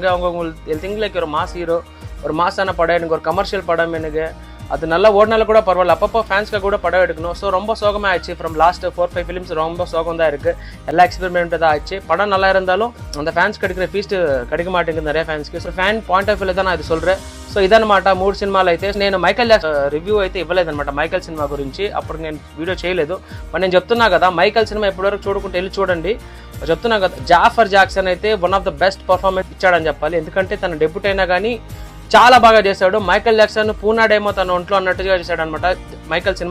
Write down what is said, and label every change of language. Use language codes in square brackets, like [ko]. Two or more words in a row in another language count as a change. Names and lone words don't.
[ta] அவங்க உங்களுக்கு [en] think like [ta] ஒரு [en] mass hero, [ta] ஒரு மாசான படம் எனக்கு, ஒரு கமர்ஷியல் படம் எனக்கு, அது நல்லா ஓடினாலும் கூட பரவாயில்ல, அப்பப்போ ஃபேன்ஸ்க்காக கூட படம் எடுக்கணும். ஸோ ரொம்ப சோகமாக ஆயிடுச்சு. [en] from last 4-5 films [ta] ரொம்ப சோகம் தான் இருக்குது. எல்லா எக்ஸ்பெரிமெண்ட்டு தான் ஆயிடுச்சு. படம் நல்லா இருந்தாலும் அந்த ஃபேன்ஸ் கிடைக்கிற ஃபீஸ்ட்டு கிடைக்க மாட்டேங்குது நிறைய ஃபேன்ஸ்కి. [en] so fan point of view [ta] தான் நான் [te] ఇది [ta] சொல்கிறேன். [te] సో ఇదన్నమాట 3 సినిమాలు అయితే. నేను మైకల్ జాక్సన్ రివ్యూ అయితే ఇవ్వలేదన్నమాట మైకల్ సినిమా గురించి. అప్పుడు నేను వీడియో చేయలేదు. బట్ నేను చెప్తున్నా కదా, మైకల్ సినిమా ఎప్పటివరకు చూడకుంటే వెళ్ళి చూడండి. చెప్తున్నా కదా, జాఫర్ జాక్సన్ అయితే [en] one of the best performance [te] ఇచ్చాడని చెప్పాలి. ఎందుకంటే తన డెబ్యూట్ అయినా కానీ చాలా బాగా చేశాడు. మైకల్ జాక్సన్ పూనాడేమో తన ఒంట్లో అన్నట్టుగా చేశాడు అనమాట మైకల్ సినిమా.